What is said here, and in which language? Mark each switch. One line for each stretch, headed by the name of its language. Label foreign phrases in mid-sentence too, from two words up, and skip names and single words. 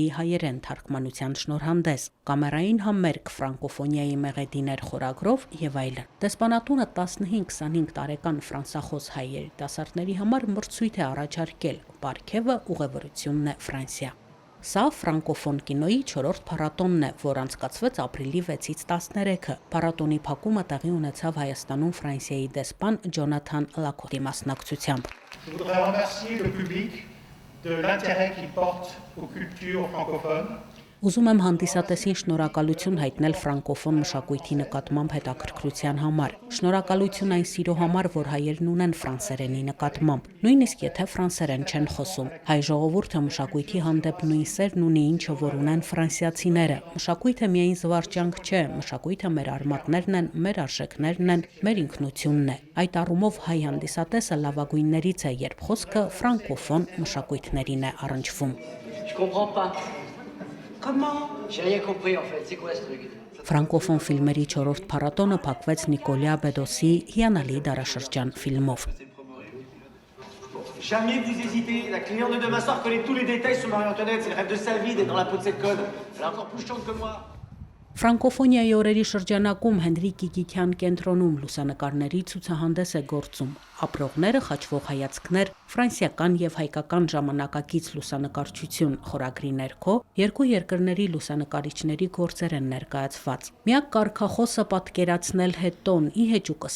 Armenian: հայերեն թարգմանության շնորհանդես, կամերային համերգ ֆրանկոֆոնիայի մեղեդիներ խորագրով եւ այլն։ Դեսպանատունը 15-25 տարեկան ֆրանսախոս հայ երիտասարդների համար մրցույթ է առաջարկել։ Պարգևը ուղևորությունն է Ֆրանսիա։ Սա ֆրանկոֆոն կինոյի 4-րդ փառատոնն է, որ անցկացվեց ապրիլի 6-ից 13-ը։ Փառատոնի փակումը տեղի ունեցավ Հայաստանում Ֆրանսիայի դեսպան Ջոնաթան Լակոտի մասնակցությամբ։
French: De l'intérêt qu'il porte aux cultures francophones.
Armenian: Ուզում եմ հանդիսատեսին շնորհակալություն հայտնել ֆրանկոֆոն մշակույթի նկատմամբ հետաքրքրության համար։ Շնորհակալություն այն սիրո համար, որ հայերն ունեն ֆրանսերենի նկատմամբ, նույնիսկ եթե ֆրանսերեն չեն խոսում։ Հայ ժողովուրդը մշակույթի հանդեպ նույն սերն ունի, ինչը որ ունեն ֆրանսիացիները։ Մշակույթը միայն զվարճանք չէ, մշակույթը մեր արմատներն են, մեր արժեքներն են, մեր ինքնությունն է։ Այդ առումով հայ հանդիսատեսը լավագույններից է, երբ խոսքը ֆրանկոֆոն մշակույթներին է առնչվում։
French: Comment? J'ai rien compris en fait, c'est quoi ce truc?
Armenian: Ֆրանկոֆոն ֆիլմերի 4-րդ փառատոնը փակվեց Նիկոլյա Բեդոսի հիանալի դարաշրջան ֆիլմով։
French: Jamais vous hésitez, la cliente de demain soir connaît tous les détails sur Marie-Antoinette, c'est le rêve de sa vie d'être dans la peau de cette conne. Elle est encore plus chiante que moi.
Armenian: Ֆրանկոֆոնիայի օրերի շրջանակում Հենրիկ Կիկիկյան կենտրոնում լուսանկարների ցուցահանդես է գործում։ Ապրողները, խաչվող հայացքներ, ֆրանսիական եւ հայկական ժամանակակից լուսանկարչություն խորագրի ներքո երկու երկրների լուսանկարիչների գործեր են ներկայացված։ Միակ կարգախոսը պատկերացնել հետոն ի հեճուկս